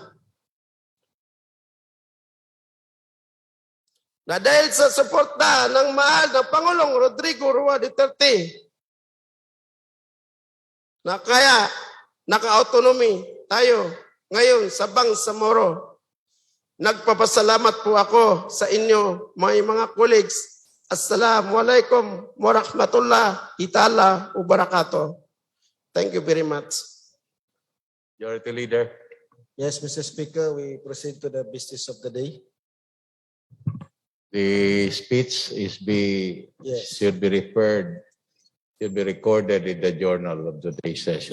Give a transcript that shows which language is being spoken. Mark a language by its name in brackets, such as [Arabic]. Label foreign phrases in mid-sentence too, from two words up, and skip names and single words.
[Filipino] na dahil sa suporta ng mahal na Pangulong Rodrigo Roa Duterte, na kaya naka-autonomy tayo ngayon sa Bangsamoro. Nagpapasalamat po ako sa inyo, mga colleagues. [Arabic] السلام عليكم ورحمة الله تعالى وبركاته. [English] Thank you very much. Majority Leader. Yes, Mr. Speaker, we proceed to the business of the day. The speech should be recorded in the journal of today's session.